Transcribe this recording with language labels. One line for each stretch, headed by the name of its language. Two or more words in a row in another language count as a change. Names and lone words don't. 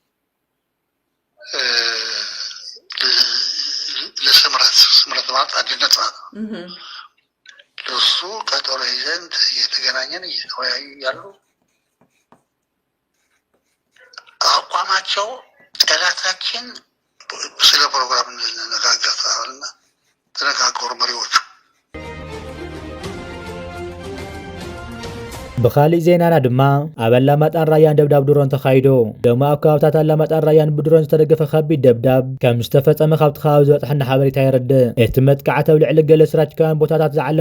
Amharic: ለስምረት ማለት አንድነት ማለት ነው። ለሱ ቀጠሮ ይዘን እየተገናኘን እየተወያዩ ያሉ አቋማቸው ጠላታችን ስለ ፕሮግራም እንነጋገራለን። ተነጋገሩ መሪዎቹ።
Tigrinya: ብኻሊእ ዜናና ድማ ኣብ ኣላማጣን ራያን ደብዳብ ድሮን ተኻይዶ ደሞ ኣብ ከባብታት ኣላማጣን ራያን ብድሮን ዝተደገፈ ከቢድ ደብዳብ ከም ዝተፈጸመ ካብቲ ከባቢ ዝበፅሐና ሓበሬታ ይርድእ። እቲ መጥቃዕቲ ኣብ ልዕሊ ገለ ስትራቴጂካውያን ቦታታት ዝዓለመ